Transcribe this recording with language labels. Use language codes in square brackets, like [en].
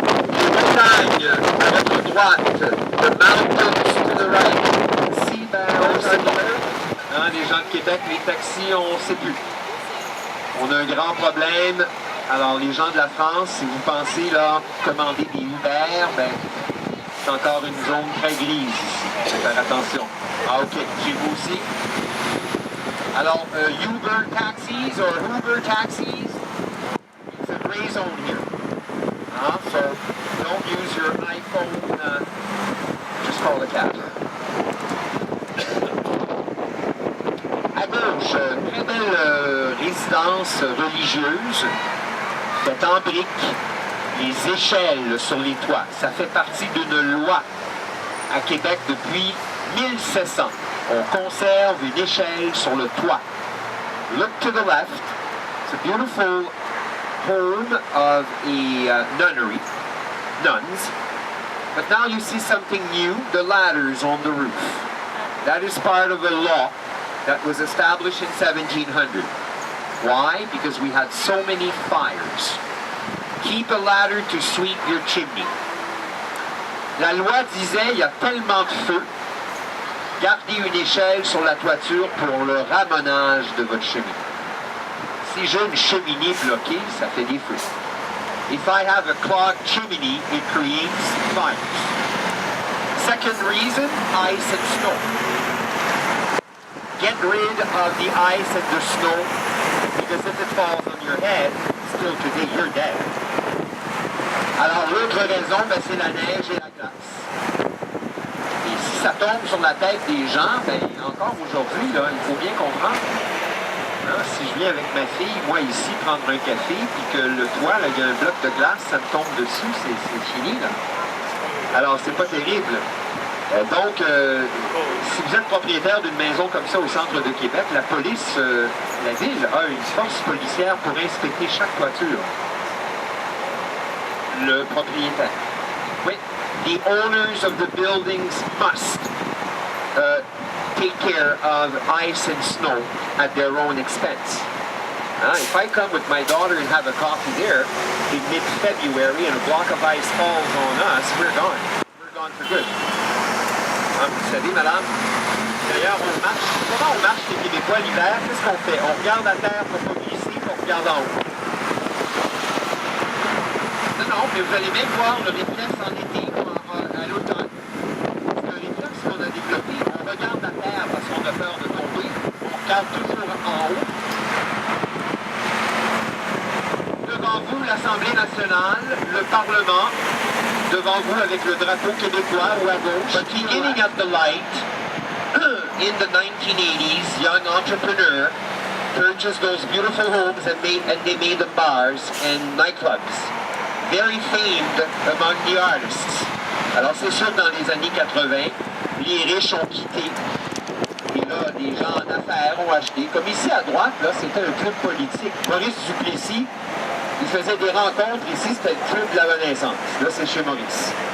[fr] Les montagnes à votre droite, [en] the mountains to the right, seabound. [fr] Les gens de Québec, les taxis, on ne sait plus. On a un grand problème. Alors, les gens de la France, si vous pensez là commander des Uber, ben, c'est encore une zone très grise ici. Faut faire attention. Ah, ok. Chez vous aussi? [en] Alors, Uber taxis or Uber taxis, it's a gray zone here. So don't use your iPhone, just call a cab. [fr] À gauche, très belle résidence religieuse, faite en briques, les échelles sur les toits. Ça fait partie d'une loi à Québec depuis 1700. On conserve une échelle sur le toit. [en] Look to the left. It's a beautiful home of a nunnery, nuns. But now you see something new, the ladders on the roof. That is part of a law that was established in 1700. Why? Because we had so many fires. Keep a ladder to sweep your chimney. [fr] La loi disait, il y a tellement de feu, gardez une échelle sur la toiture pour le ramonage de votre cheminée. Si j'ai une cheminée bloquée, ça fait des feux. [en] If I have a clogged chimney, it creates fires. Second reason, ice and snow. Get rid of the ice and the snow, because if it falls on your head, still today, you're dead. [fr] Alors l'autre raison, ben, c'est la neige et la glace. Et si ça tombe sur la tête des gens, ben, encore aujourd'hui, là, il faut bien comprendre. Hein, si je viens avec ma fille, moi ici, prendre un café, puis que le toit, là, il y a un bloc de glace, ça me tombe dessus, c'est fini, là. Alors, c'est pas terrible. Donc, si vous êtes propriétaire d'une maison comme ça au centre de Québec, la police, la ville a une force policière pour inspecter chaque toiture. Le propriétaire. Oui. [en] The owners of the buildings must. take care of ice and snow at their own expense. If I come with my daughter and have a coffee there in mid-February and a block of ice falls on us, we're gone. We're gone for good. [fr] Vous savez, madame, d'ailleurs, on marche. Comment on marche les Québécois l'hiver? Qu'est-ce qu'on fait? On regarde la terre pour pas glisser, puis on regarde en haut. Non, mais vous allez même voir le réflexe en été ou à l'automne. C'est un réflexe qu'on a développé. On regarde la terre parce qu'on a peur de tomber. On regarde toujours en haut. Devant vous, l'Assemblée nationale, le Parlement, devant vous avec le drapeau québécois ou à gauche. [en] But beginning at the light, in the 1980s, young entrepreneur purchased those beautiful homes and they made them bars and nightclubs. Very famed among the artists. [fr] Alors c'est sûr que dans les années 80, les riches ont quitté. Et là, des gens en affaires ont acheté. Comme ici à droite, là, c'était un club politique. Maurice Duplessis, il faisait des rencontres ici, c'était le club de la Renaissance. Là, c'est chez Maurice.